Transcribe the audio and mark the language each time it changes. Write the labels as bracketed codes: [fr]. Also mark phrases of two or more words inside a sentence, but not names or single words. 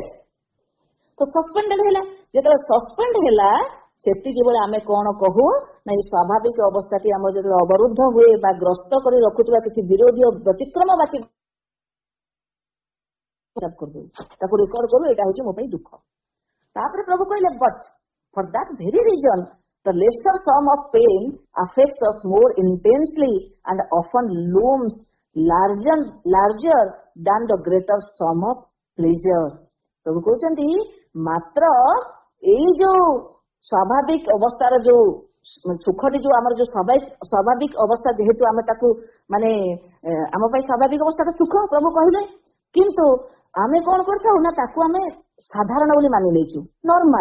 [or] ତ ସସ୍ପେଣ୍ଡେଡ ହେଲା, ଯେତେବେଳେ ସସ୍ପେଣ୍ଡ ହେଲା ସେତିକି ବେଳେ ଆମେ କଣ କହୁ ନା ଏଇ ସ୍ୱାଭାବିକ ଅବସ୍ଥାଟି ଆମର ଯେତେବେଳେ ଅବରୁଦ୍ଧ ହୁଏ ବା ଗ୍ରସ୍ତ କରି ରଖୁଥିବା କିଛି ବିରୋଧୀ ବ୍ୟତିକ୍ରମବାଚୀ କରିଦଉ, ତାକୁ ରେକର୍ଡ କରୁ, ଏଇଟା ହଉଛି ମୋ ପାଇଁ ଦୁଃଖ। ତାପରେ ପ୍ରଭୁ କହିଲେ [en] ବଟ୍ for that very reason the lesser sum of pain affects us more intensely and often looms larger than the greater sum of pleasure। [or] ପ୍ରଭୁ କହୁଛନ୍ତି ମାତ୍ର ଏଇ ଯୋଉ ସ୍ୱାଭାବିକ ଅବସ୍ଥାର ଯୋଉ ସୁଖଟି, ଯୋଉ ଆମର ଯୋଉ ସ୍ୱାଭାବିକ ଅବସ୍ଥା, ଯେହେତୁ ଆମେ ତାକୁ ମାନେ ଆମ ପାଇଁ ସ୍ୱାଭାବିକ ଅବସ୍ଥାଟା ସୁଖ ପ୍ରଭୁ କହିଲେ, କିନ୍ତୁ ଆମେ କଣ କରିଥାଉ ନା ତାକୁ ଆମେ ସାଧାରଣ ବୋଲି ମାନି ନେଇଛୁ, ନର୍ମାଲ।